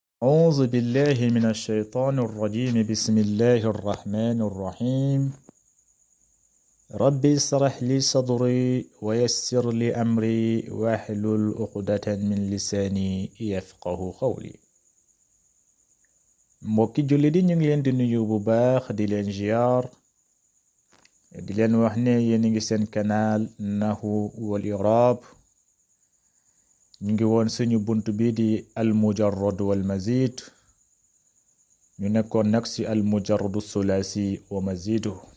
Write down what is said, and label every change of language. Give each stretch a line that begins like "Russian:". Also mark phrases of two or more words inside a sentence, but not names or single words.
Arabic: أعوذ بالله من الشيطان الرجيم بسم الله الرحمن الرحيم ربي اشرح لي صدري ويسر لي أمري واحلل عقدة من لساني يفقهوا قولي
Wolof: mbokki julli di ñu ngi leen di nuyu bu baax di leen ziyaar di leen wax ne yéen ngi seen canal
Arabic: نحو والإعراب
Wolof: ñu ngi woon suñu bunt bi di
Arabic: المجرد والمزيد
Wolof: ñu nekkoon nag ci
Arabic: المجرد الثلاثي ومزيده